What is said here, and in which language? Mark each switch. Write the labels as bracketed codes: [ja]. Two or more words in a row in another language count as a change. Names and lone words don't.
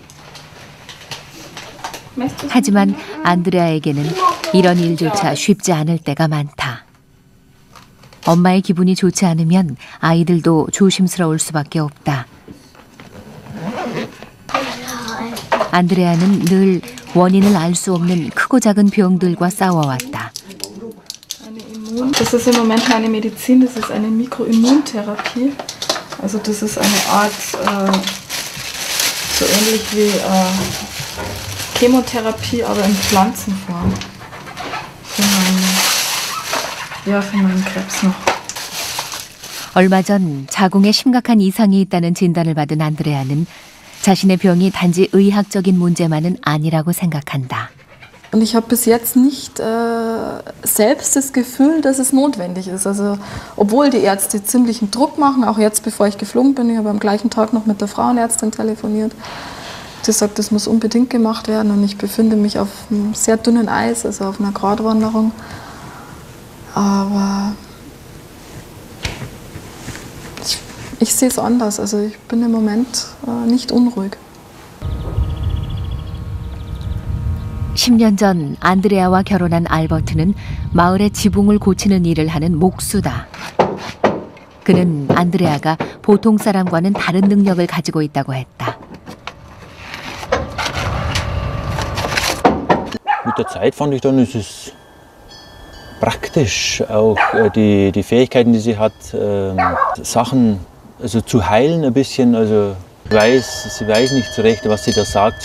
[ko] 하지만 안드레아에게는 이런 일조차 쉽지 않을 때가 많다. 엄마의 기분이 좋지 않으면 아이들도 조심스러울 수밖에 없다. 안드레아는 늘 원인을 알 수 없는 크고 작은 병들과 싸워왔다. [de] Das ist im Moment meine Medizin, das ist eine Mikroimmuntherapie. Also das ist eine Art, so ähnlich wie Chemotherapie, aber in Pflanzenform. Für meinen Krebs noch. [ko] 얼마 전 자궁에 심각한 이상이 있다는 진단을 받은 안드레아는 자신의 병이 단지 의학적인 문제만은 아니라고 생각한다. [de] Und ich habe bis jetzt nicht selbst das Gefühl, dass es notwendig ist. Also, obwohl die Ärzte ziemlichen Druck machen, auch jetzt, bevor ich geflogen bin, ich habe am gleichen Tag noch mit der Frauenärztin telefoniert. Die sagt, das muss unbedingt gemacht werden und ich befinde mich auf einem sehr dünnen Eis, also auf einer Gratwanderung. Aber ich sehe es anders. Also, ich bin im Moment nicht unruhig. [ko] 10년 전 안드레아와 결혼한 알버트는 마을의 지붕을 고치는 일을 하는 목수다. 그는 안드레아가 보통 사람과는 다른 능력을 가지고 있다고 했다. [de] Mit der Zeit fand ich dann, ist es praktisch, auch die Fähigkeiten, die sie hat, Sachen also zu heilen ein bisschen. Also sie weiß nicht so recht, was sie da sagt.